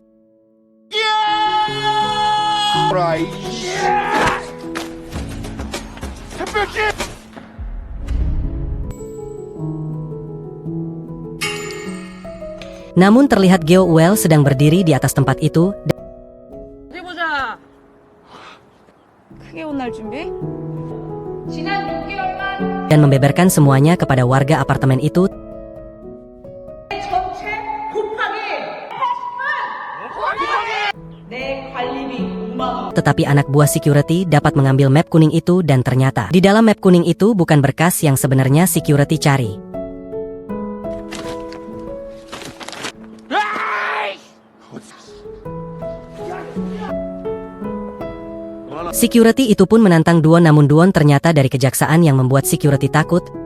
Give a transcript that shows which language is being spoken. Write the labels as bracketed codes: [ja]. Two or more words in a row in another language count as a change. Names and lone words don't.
[id] Namun terlihat Geo Uel sedang berdiri di atas tempat itu [ko] 어디 보자. 크게 혼날 준비? 지난 6개월간 [id] dan membeberkan semuanya kepada warga apartemen itu. [ko] 전체 곱하기 80만! 내 관리비 5만 원. [id] Tetapi anak buah security dapat mengambil map kuning itu dan ternyata di dalam map kuning itu bukan berkas yang sebenarnya security cari. Security itu pun menantang Duon, namun Duon ternyata dari kejaksaan yang membuat security takut.